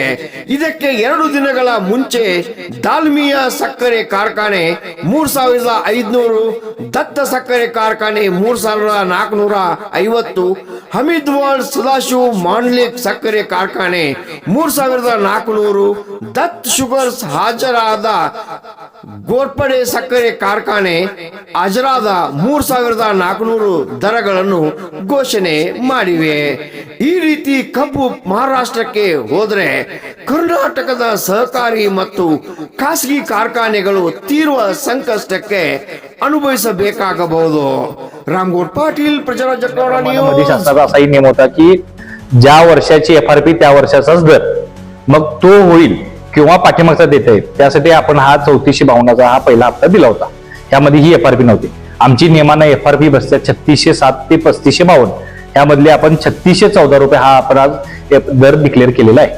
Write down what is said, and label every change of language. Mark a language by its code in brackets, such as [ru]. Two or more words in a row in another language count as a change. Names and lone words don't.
[kn] ಇದಕ್ಕೆ 2 ದಿನಗಳ ಮುಂಚೆ ದಾಲ್ಮಿಯಾ ಸಕ್ಕರೆ ಕಾರ್ಖಾನೆ 3,500, ದತ್ತ ಸಕ್ಕರೆ ಕಾರ್ಖಾನೆ 3,450, ಹಮೀದ್ವಾಲ್ ಸದಾಶಿವ್ ಮಾಂಡ್ಲಿಕ್ ಸಕ್ಕರೆ ಕಾರ್ಖಾನೆ 3,400, ದತ್ ಶುಗರ್ಸ್ ಹಾಜರಾದ ಗೋರ್ಪಡೆ ಸಕ್ಕರೆ ಕಾರ್ಖಾನೆ ಹಾಜರಾದ 3,400 ದರಗಳನ್ನು ಘೋಷಣೆ ಮಾಡಿವೆ. ಈ ರೀತಿ ಕಬ್ಬು ಮಹಾರಾಷ್ಟ್ರಕ್ಕೆ ಹೋದರೆ ಕರ್ನಾಟಕದ ಸಹಕಾರಿ ಮತ್ತು ಖಾಸಗಿ ಕಾರ್ಖಾನೆಗಳು ತೀವ್ರ ಸಂಕಷ್ಟಕ್ಕೆ अनुभविसಬೇಕಾಗಬಹುದು. रामगोड पाटील प्रजाराज्य कन्नड न्यूज. [mr] शासनाचा असाही नियम होता की ज्या वर्षाची एफआरपी त्या वर्षाचाच दर मग तो होईल किंवा पाठीमागचा देता येईल, त्यासाठी आपण हा 3452चा हा पहिला हप्ता दिला होता. त्यामध्ये ही एफआरपी नव्हती. आमची नियमानं एफआरपी बसल्या 3607 ते 3552, यामधले आपण 3614 रुपये हा आपण आज दर डिक्लेअर केलेला आहे.